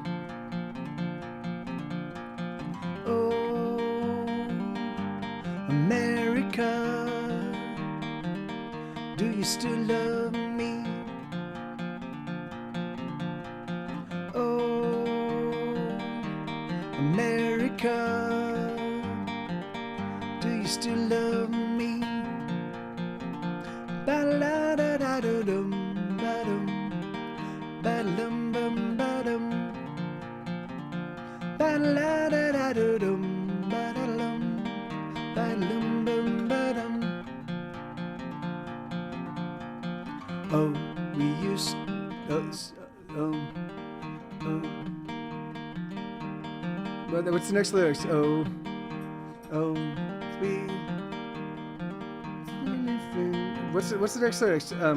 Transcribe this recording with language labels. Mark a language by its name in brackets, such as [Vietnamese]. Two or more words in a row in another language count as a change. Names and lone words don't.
[English] Oh, America, do you still love me? Oh, America, do you still love me? Ba-da-da-da-da-dum, ba-dum, ba-dum, bum, ba-dum, ba-da-da-da-da-dum, ba-da-dum, ba-dum, bum, ba-dum. Oh, we used. What's the next lyrics? Oh, sweet. What's the next lyrics?